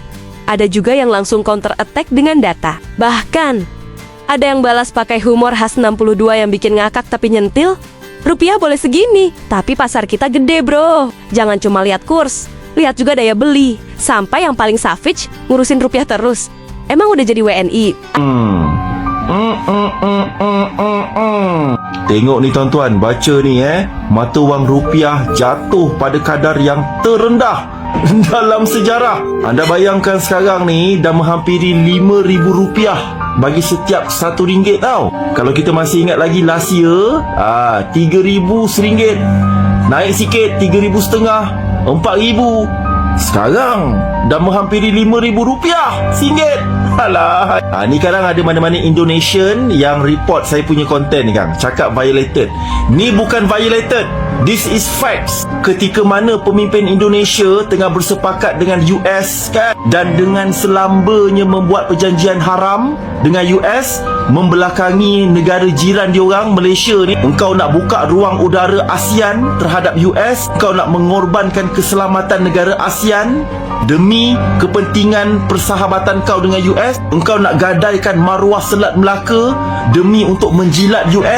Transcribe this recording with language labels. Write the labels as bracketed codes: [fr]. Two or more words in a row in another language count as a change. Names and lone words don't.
[id] Ada juga yang langsung [en] counter attack [id] dengan data. Bahkan, ada yang balas pakai humor khas 62 yang bikin ngakak tapi nyentil. Rupiah boleh segini, tapi pasar kita gede bro. Jangan cuma lihat kurs, lihat juga daya beli. Sampai yang paling savage ngurusin rupiah terus. Emang udah jadi WNI? [ms] Tengok ni tuan-tuan, baca ni mata wang rupiah jatuh pada kadar yang terendah dalam sejarah. Anda bayangkan sekarang ni dah menghampiri RM5,000 bagi setiap RM1 tau. Kalau kita masih ingat lagi [en] last year, [ms] RM3,000 naik sikit, RM3,500, RM4,000. Sekarang dah menghampiri RM5,000 singgit. Alah, ni kadang ada mana-mana Indonesian yang report saya punya konten ni kan, cakap violated. Ni bukan violated, [en] this is facts. [ms] Ketika mana pemimpin Indonesia tengah bersepakat dengan US kan, dan dengan selambanya membuat perjanjian haram dengan US, membelakangi negara jiran diorang, Malaysia ni. Engkau nak buka ruang udara ASEAN terhadap US, engkau nak mengorbankan keselamatan negara ASEAN demi kepentingan persahabatan kau dengan US. Engkau nak gadaikan maruah Selat Melaka demi untuk menjilat US.